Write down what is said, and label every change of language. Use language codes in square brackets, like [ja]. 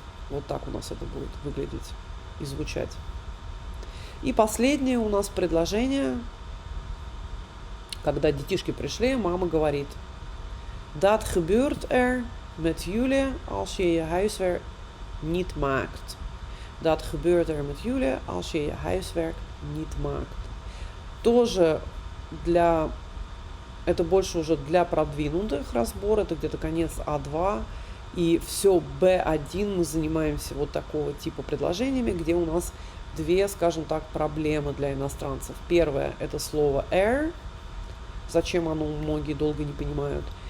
[ru] Вот так у нас это будет выглядеть и звучать. И последнее у нас предложение, когда детишки пришли, мама говорит: [nl] Dat gebeurt met jullie als je je huiswerk niet maakt. Dat gebeurt met jullie als je je huiswerk niet maakt. [ru] Тоже это больше уже для продвинутых разбор, это где-то конец А2. И все B1 мы занимаемся вот такого типа предложениями, где у нас две, скажем так, проблемы для иностранцев. Первое – это слово зачем оно многие долго не понимают.